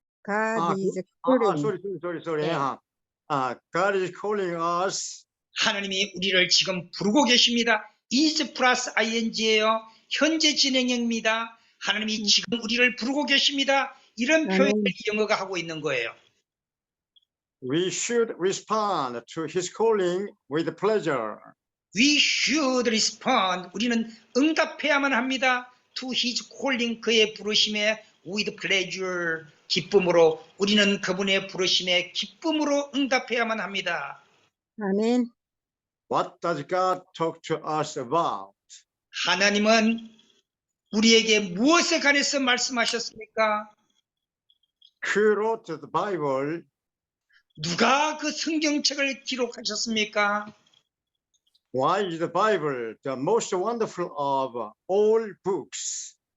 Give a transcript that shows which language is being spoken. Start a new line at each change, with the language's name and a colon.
English: God is calling. sorry.
Korean: 네.
English: God is calling us.
Korean: 하나님이 우리를 지금 부르고 계십니다. is 플러스 ing예요. 현재 진행형입니다. 하나님이 지금 우리를 부르고 계십니다. 이런 표현을 영어가 하고 있는 거예요.
English: We should respond to his calling with pleasure. We should respond.
Korean: 우리는 응답해야만 합니다.
English: To his calling,
Korean: 그의 부르심에
English: with pleasure,
Korean: 기쁨으로. 우리는 그분의 부르심에 기쁨으로 응답해야만 합니다. 아멘.
English: What does God talk to us about?
Korean: 하나님은 우리에게 무엇에 관해서 말씀하셨습니까?
English: Who wrote the Bible?
Korean: 누가 그 성경책을 기록하셨습니까?
English: Why is the Bible the most wonderful of all books?